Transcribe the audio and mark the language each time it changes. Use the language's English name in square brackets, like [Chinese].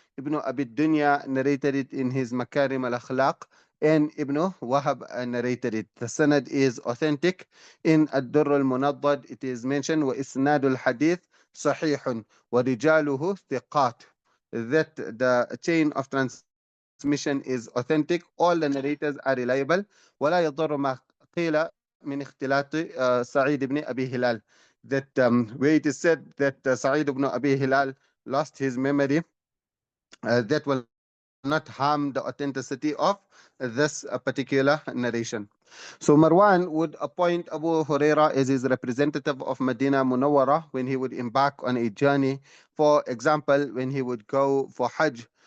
[English] Ibn Abi Dunya narrated it in his Makarim al-Akhlaq, and Ibn Wahab narrated it. The sanad is authentic. In Ad-Durr al-Munaddad, it is mentioned, [Arabic] وَإِسْنَادُ الْحَدِيث صَحِيحٌ وَرِجَالُهُ ثِقَاتٌ, [English] that the chain of transmission is authentic. All the narrators are reliable. [Arabic] وَلَا يَضُرُّ مَا قِيلَ مِنْ اخْتِلَاطِ سَعِيدِ ibn Abi Hilal. [English] That where it is said that Sa'id ibn Abi Hilal lost his memory, that will not harm the authenticity of this particular narration. So Marwan would appoint Abu Huraira as his representative of Medina Munawwara when he would embark on a journey. For example, when he would go for Hajj,